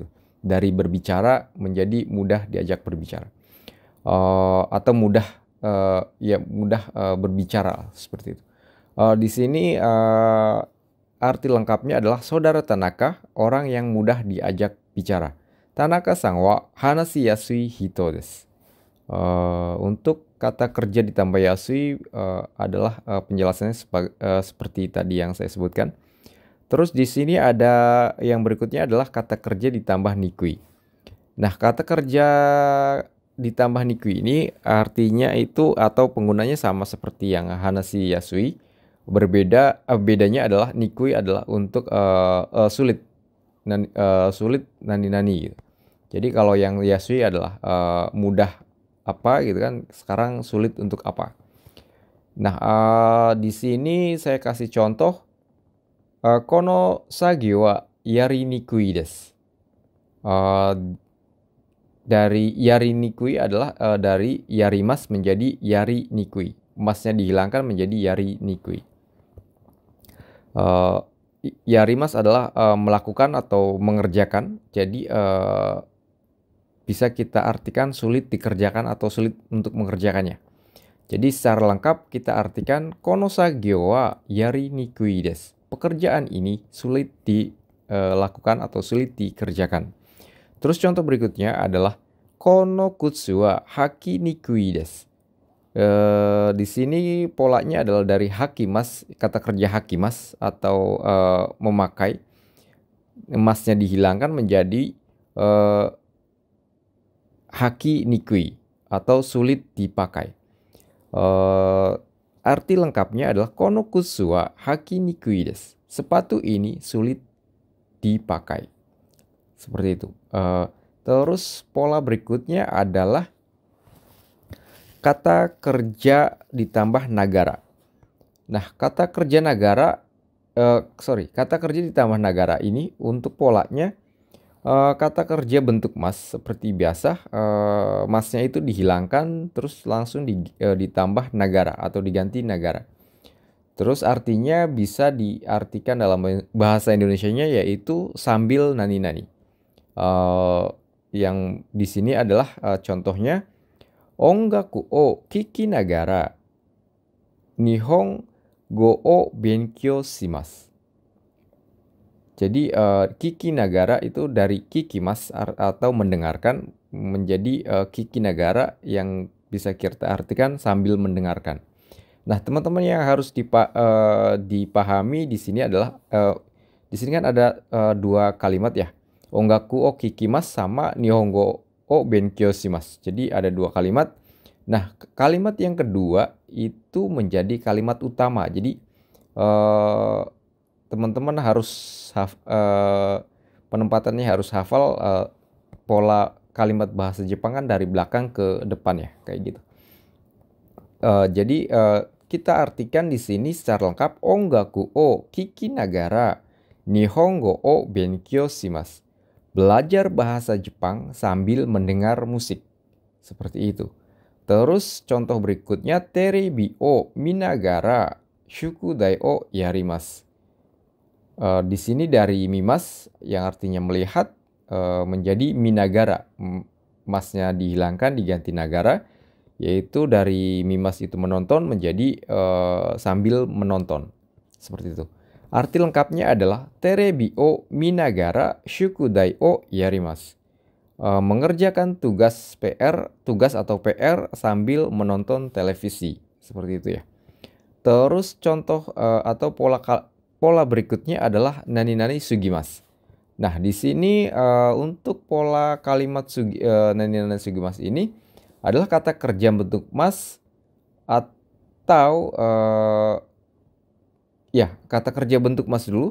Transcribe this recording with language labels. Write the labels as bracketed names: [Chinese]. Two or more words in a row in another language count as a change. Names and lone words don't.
[Indonesian] Dari berbicara menjadi mudah diajak berbicara. Atau mudah berbicara, seperti itu. Di sini arti lengkapnya adalah saudara Tanaka, orang yang mudah diajak bicara. [Japanese] 田中さんは話しやすい人です. [Indonesian] Untuk kata kerja ditambah yasui adalah penjelasannya seperti tadi yang saya sebutkan. Terus di sini ada yang berikutnya adalah kata kerja ditambah nikui. Nah, kata kerja ditambah nikui ini artinya itu atau penggunanya sama seperti yang [Japanese] 話しやすい. [Indonesian] Bedanya adalah nikui adalah untuk sulit, sulit nani-nani gitu. Jadi kalau yang yasui adalah mudah apa gitu kan, sekarang sulit untuk apa. Nah, di sini saya kasih contoh, [Japanese] この さぎ は やりにくい です. [Indonesian] Dari [Japanese] やりにくい [Indonesian] adalah dari yarimas menjadi [Japanese] やりにくい. [Indonesian] Masnya dihilangkan menjadi [Japanese] やりにくい. [Indonesian] Yarimas adalah melakukan atau mengerjakan. Jadi bisa kita artikan sulit dikerjakan atau sulit untuk mengerjakannya. Jadi secara lengkap kita artikan [Japanese] この作業はやりにくいです. [Indonesian] Pekerjaan ini sulit dilakukan atau sulit dikerjakan. Terus contoh berikutnya adalah [Japanese] この靴は履きにくいです. [Indonesian] Di sini polanya adalah dari hakimas, kata kerja hakimas atau memakai. Masnya dihilangkan menjadi [Japanese] 履きにくい [Indonesian] atau sulit dipakai. Arti lengkapnya adalah [Japanese] この靴は履きにくいです. [Indonesian] Sepatu ini sulit dipakai. Seperti itu. Terus pola berikutnya adalah kata kerja ditambah nagara. Nah, kata kerja ditambah nagara ini untuk polanya kata kerja bentuk mas seperti biasa, masnya itu dihilangkan terus langsung ditambah nagara atau diganti nagara. Terus artinya bisa diartikan dalam bahasa Indonesianya yaitu sambil nani-nani. Yang di sini adalah contohnya [Japanese] 音楽を聞きながら日本語を勉強します. [Indonesian] Jadi [Japanese] 聞きながら [Indonesian] itu dari kikimas atau mendengarkan menjadi [Japanese] 聞きながら [Indonesian] yang bisa kita artikan sambil mendengarkan. Nah, teman-teman yang harus dipahami di sini adalah di sini kan ada dua kalimat ya. [Japanese] 音楽を聞きます sama 日本語を勉強します. [Indonesian] Jadi ada dua kalimat. Nah, kalimat yang kedua itu menjadi kalimat utama. Jadi teman-teman harus penempatannya harus hafal pola kalimat bahasa Jepang kan dari belakang ke depan ya, kayak gitu. Jadi kita artikan di sini secara lengkap [Japanese] 音楽を聞きながら日本語を勉強します. [Indonesian] Belajar bahasa Jepang sambil mendengar musik. Seperti itu. Terus contoh berikutnya [Japanese] テレビを見ながら宿題をやります. [Indonesian] Di sini dari mimas yang artinya melihat menjadi minagara. Masnya dihilangkan diganti nagara, yaitu dari mimas itu menonton menjadi sambil menonton. Seperti itu. Arti lengkapnya adalah [Japanese] テレビを見ながら宿題をやります. [Indonesian] Mengerjakan tugas atau PR sambil menonton televisi. Seperti itu ya. Terus contoh atau pola berikutnya adalah [Japanese] なになにすぎます. [Indonesian] Nah, di sini untuk pola kalimat [Japanese] なになにすぎます [Indonesian] ini adalah kata kerja bentuk mas atau kata kerja bentuk mas dulu.